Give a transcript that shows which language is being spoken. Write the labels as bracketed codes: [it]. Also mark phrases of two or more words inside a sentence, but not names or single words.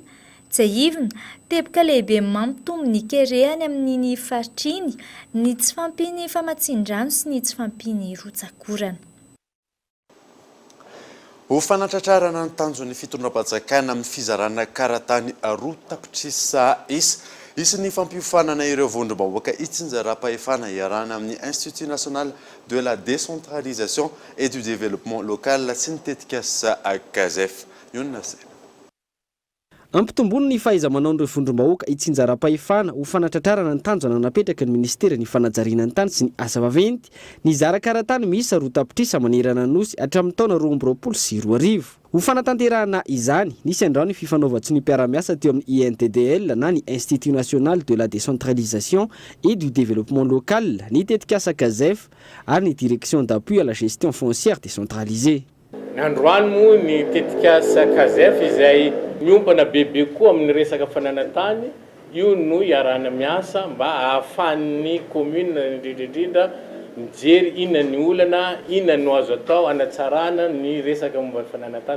[mg] Tsy aivina, teboka lehibe mampitombo ny kerehany amin'ny faritriny, ny tsy fampiny famatsin-drano sy ny tsy fampiny rotsakorana. Ho fanatratrarana ny tanjon'ny fitondram-panjakana amin'ny fizarana karatany roa tapitrisa isy ny fampiofanana ireo vondrom-bahoaka itsinjaram-pahefana iarahana amin'ny [fr] Institut national de la décentralisation et du développement local [mg] sy ny tetika sa CASEF. Ampitombony ny fahaiza-manao ireo vondrom-bahoaka itsinjaram-pahefana ho fanatratrarana ny tanjona napetraka ny ministera ny fanajariana ny tany sy ny asa vaventy ny zara-karatany miisa roa tapitrisa manerana nosy hatramin'ny taona 2024. Ho fanatanterahana izany nisy andrao ny fifanaovatry ny mpiara-miasa teo amin'ny INTDL na ny [fr] Institut national de la décentralisation et du développement local, [mg] ny tetika asa CASEF ary ny [fr] direction d'appui à la gestion foncière décentralisée. [mg] Androany moa ny tetika asa CASEF izay miompana bebe koa amin'ny resaka fananantany, io no iarahana miasa mba ahafahan'ny commune indrindra mijery inona ny olana, inona no azo atao hanatsarana ny resaka momba ny fananantany.